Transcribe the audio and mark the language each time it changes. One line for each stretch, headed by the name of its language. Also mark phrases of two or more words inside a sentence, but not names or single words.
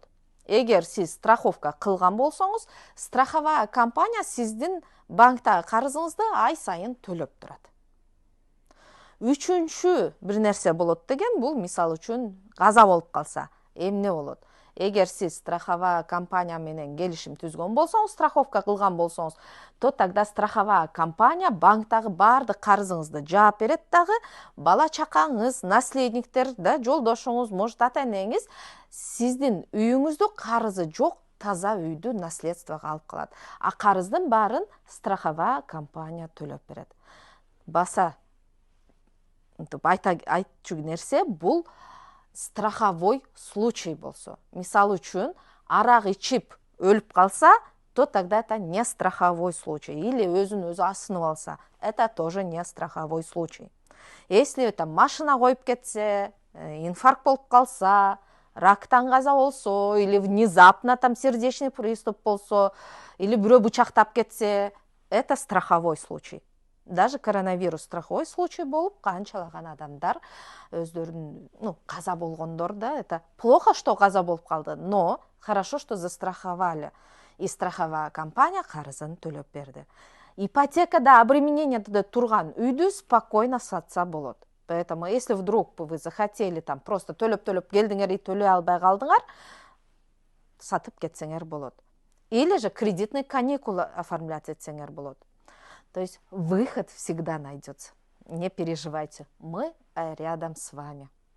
Kyrgyz: Эгер сиз страховка кылган болсоңуз,
Russian: страховая компания
Kyrgyz: сиздин банктагы карызыңызды ай сайын төлөп турат. Үчүнчү бир нерсе болот деген, бул мисал үчүн каза болуп калса, эмне болот? Эгер сиз
Russian: страховая компания
Kyrgyz: менен келишим түзгөн болсоңуз, страховка кылган болсоңуз,
Russian: то тогда страховая компания
Kyrgyz: банктагы баардык карызыңызды жаап берет дагы, бала чакаңыз, наследниктер да, жолдошуңуз, может ата энеңиз сиздин үйүңүздү карызы жок, таза үйдү наследствого алып калат. А карыздын баарын
Russian: страховая компания
Kyrgyz: төлөп берет. Баса айтчу нерсе, бул
Russian: страховой случай
Kyrgyz: болсо. Мисал үчүн, арак ичип өлүп калса,
Russian: то тогда это не страховой случай.
Kyrgyz: Или өзүн өзү асынып алса,
Russian: это тоже не страховой случай. Если это машина
Kyrgyz: коюп кетсе, инфаркт болуп калса, рактан каза болсо,
Russian: или внезапно там сердечный приступ болсо, или
Kyrgyz: бирөө бычактап кетсе,
Russian: это страховой случай. Даже коронавирус страховой случай
Kyrgyz: болуп, канчалаган адамдар өздөрүнүн каза болгондор да,
Russian: это плохо, что
Kyrgyz: каза болуп калды,
Russian: но хорошо, что застраховали. И страховая компания
Kyrgyz: карызын төлөп берди. Ипотекада обременениеде турган үйдү спокойно сатса болот.
Russian: Поэтому если вдруг вы захотели там просто
Kyrgyz: төлөп келдиңер
Russian: и
Kyrgyz: төлөй албай калдыңар, сатып кетсеңер болот.
Russian: Или же кредитный каникулы оформлять
Kyrgyz: этсеңер болот.
Russian: То есть выход всегда найдется. Не переживайте, мы рядом с вами.